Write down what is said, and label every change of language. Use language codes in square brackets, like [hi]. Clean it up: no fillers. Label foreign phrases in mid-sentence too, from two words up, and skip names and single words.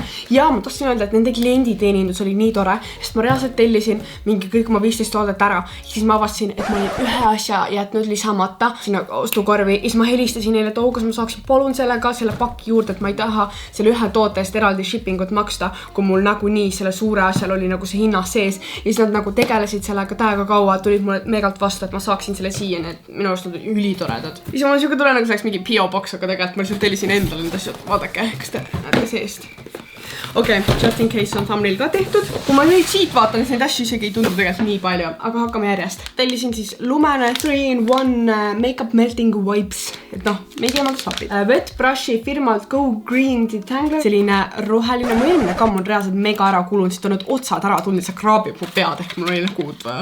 [et] Ja ma tahtsin öelda, et nende klienditeenindus oli nii tore, sest ma reaalselt tellisin mingi kõik oma 15 toodet ära, siis ma avastasin, et ma olin ühe asja jätnud lisamata sinna ostukorvi ja siis ma helistasin neile, et kas ma saaksin palun sellega selle pakki juurde, et ma ei taha selle ühe toote eest eraldi shippingut maksta, kui mul nagunii selle suure asjal oli nagu see hinnas sees ja siis nad nagu tegelesid sellega täiega kaua, tulid mulle megalt vastu, et ma saaksin selle siia, nii et minu arust nad on ülitoredad. Ja siis ma olen siuke tule, nagu see oleks mingi [en] P.O. box, [et] aga tegelikult ma lihtsalt tellisin endale need asjad, vaadake, kas te näete seest. Okei, [en] just in case [et] on thumbnail ka tehtud. Kui ma nüüd siit vaatan, siis neid asju isegi ei tundu tegelikult nii palju, aga hakkame järjest. Tellisin siis Lumene 3-in-1 Makeup Melting Wipes, et meigi emalt slapid. Wet Brushi firmalt Go Green Detangler, selline roheline, mu eelmine kamm on reaalselt mega ära kulunud, sest on nüüd otsad ära tulnud, see kraabib mu pead, ehk mul oli kuud vaja.